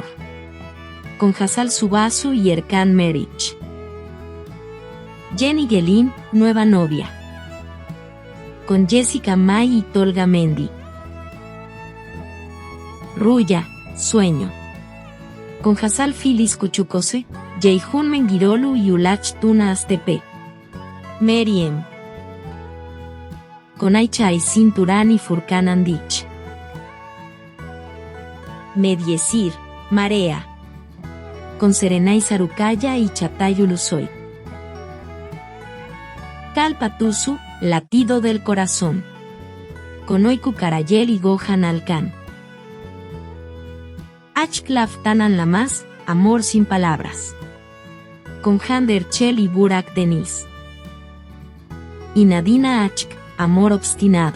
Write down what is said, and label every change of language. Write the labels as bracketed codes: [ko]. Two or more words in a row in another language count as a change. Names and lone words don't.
[es] Con Hassal Subasu y Erkan Merich. Jenny Gelin, nueva novia. Con Jessica May y Tolga Mendy. Ruya, sueño. Con Hassal Filis Kuchukose, Jeihun Mengirolu y Ulach Tuna Astepe. Meriem. Con Aicha Aisin Turán y Furkan Andich. Mediesir, marea. Con Serenay Sarukaya y Chatay Ulusoy. Kalpatusu, latido del corazón. Con Oiku Karayel y Gohan Alkan. Achklaf Tanan Lamas, amor sin palabras. Con Hander Chel y Burak Denis. Y Nadina Achk, amor obstinado.